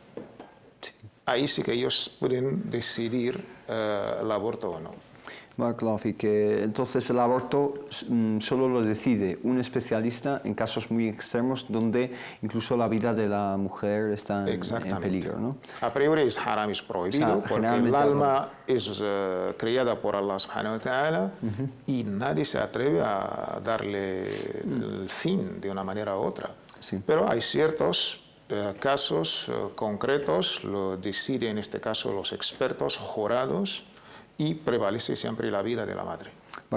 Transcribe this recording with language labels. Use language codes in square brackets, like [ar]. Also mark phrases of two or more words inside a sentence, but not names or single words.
[es] Ahí sí que ellos pueden decidir el aborto o no. Que entonces el aborto solo lo decide un especialista en casos muy extremos donde incluso la vida de la mujer está en peligro, ¿no? A priori es haram, es prohibido, porque el alma es creada por [ar] الله سبحانه وتعالى [es] y nadie se atreve a darle el fin de una manera u otra. Pero hay ciertos casos concretos, lo deciden en este caso los expertos jurados, y prevalece siempre la vida de la madre.